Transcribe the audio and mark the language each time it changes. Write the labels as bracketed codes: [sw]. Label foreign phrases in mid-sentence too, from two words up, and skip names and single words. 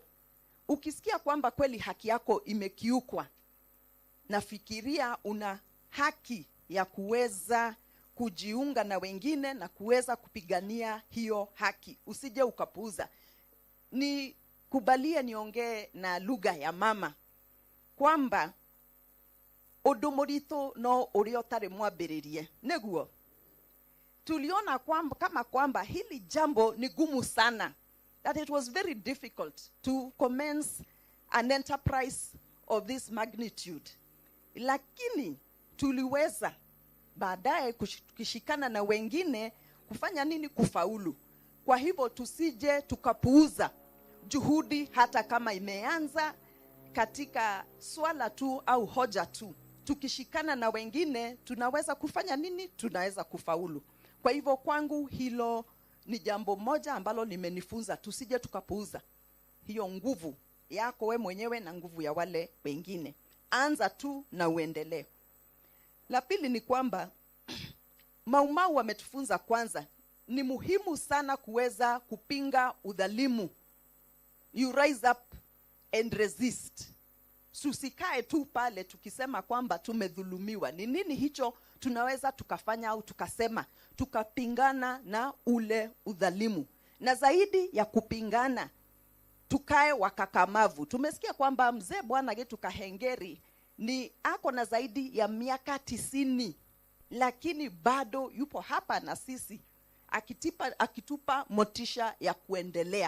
[sw] Ukisikia kwamba kweli haki yako imekiukwa, nafikiria una haki ya kuweza kujiunga na wengine na kuweza kupigania hiyo haki. Usije ukapuuza. Kubalie niongee na lugha ya mama kwamba [ki] odumorito no uriotare mwambiririe neguo. [sw] Tuliona kwamba hili jambo ni gumu sana, [en] that it was very difficult to commence an enterprise of this magnitude, [sw] lakini tuliweza baadaye kushikana na wengine kufanya nini? Kufaulu. Kwa hivyo tusije tukapuuza juhudi, hata kama imeanza katika swala tu au hoja tu. Tukishikana na wengine tunaweza kufanya nini? Tunaweza kufaulu. Kwa hivyo kwangu hilo ni jambo moja ambalo nimenifunza, tusije tukapuuza hiyo nguvu yako we mwenyewe na nguvu ya wale wengine. Anza tu na uendelee. La pili ni kwamba Mau Mau wametufunza kwanza ni muhimu sana kuweza kupinga udhalimu. [en] You rise up and resist. [sw] Susikae tu pale tukisema kwamba tumedhulumiwa. Ni nini hicho tunaweza tukafanya au tukasema tukapingana na ule udhalimu? Na zaidi ya kupingana, tukae wakakamavu. Tumesikia kwamba mzee Bwana Getu Kahengeri ni ako na zaidi ya miaka 90, lakini bado yupo hapa na sisi akitupa motisha ya kuendelea.